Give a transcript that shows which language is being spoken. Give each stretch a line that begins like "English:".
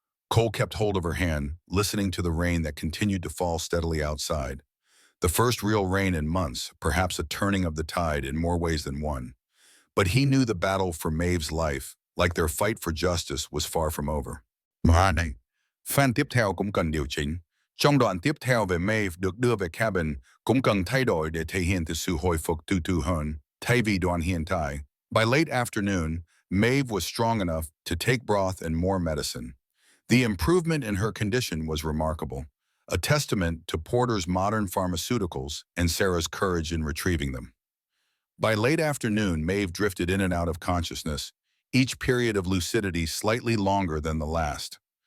English: Cole kept hold of her hand, listening to the rain that continued to fall steadily outside. The first real rain in months, perhaps a turning of the tide in more ways than one. But he knew the battle for Maeve's life, like their fight for justice, was far from over.
Vietnamese: Mà này, fan tiếp theo cũng cần điều chỉnh. Trong đoạn tiếp theo về Maeve được đưa về cabin cũng cần thay đổi để thể hiện sự hồi phục từ từ hơn, thay vì đoạn hiện tại.
English: By late afternoon, Maeve was strong enough to take broth and more medicine. The improvement in her condition was remarkable, a testament to Porter's modern pharmaceuticals and Sarah's courage in retrieving them. By late afternoon, Maeve drifted in and out of consciousness, each period of lucidity slightly longer than the last.